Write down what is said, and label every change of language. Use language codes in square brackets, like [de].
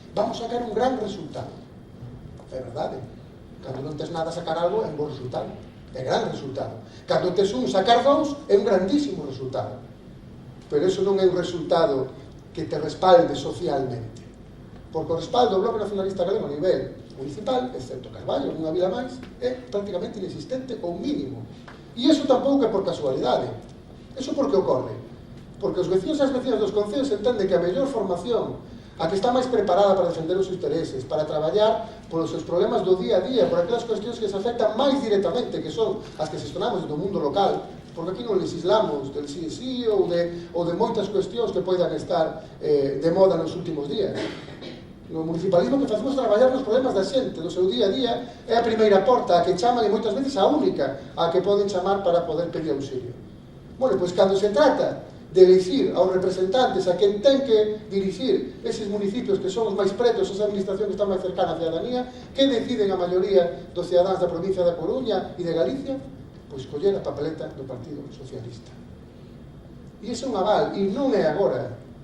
[es] Vamos a sacar un gran resultado. [gl] É verdade. Cando non tes nada, sacar algo é un bon resultado. É gran resultado. Cando tes un, sacar dous é un grandísimo resultado. Pero iso non é un resultado que te respalde socialmente. Porque o respaldo do Bloque Nacionalista Galego a nivel municipal, excepto Carballo, unha vila máis, é prácticamente inexistente ou mínimo. E iso tampouco é por casualidade. Iso por que ocorre? Porque os veciños e as vecinas dos concellos entenden que a mellor formación, a que está máis preparada para defender os seus intereses, para traballar polos seus problemas do día a día, por aquelas cuestións que se afectan máis directamente, que son as que gestionamos do mundo local, porque aquí non legislamos del sí ou de moitas cuestións que poidan estar de moda nos últimos días. No municipalismo que facemos traballar nos problemas da xente, do seu día a día, é a primeira porta, a que chaman e moitas veces a única a que poden chamar para poder pedir auxilio. Bueno, pois cando se trata de elegir aos representantes a quen ten que dirixir eses municipios que son os máis pretos, esa administración que está máis cercana á cidadanía, que deciden a maioría dos cidadáns da provincia da Coruña e de Galicia, pois coller a papeleta do Partido Socialista. E iso é un aval, e non é agora.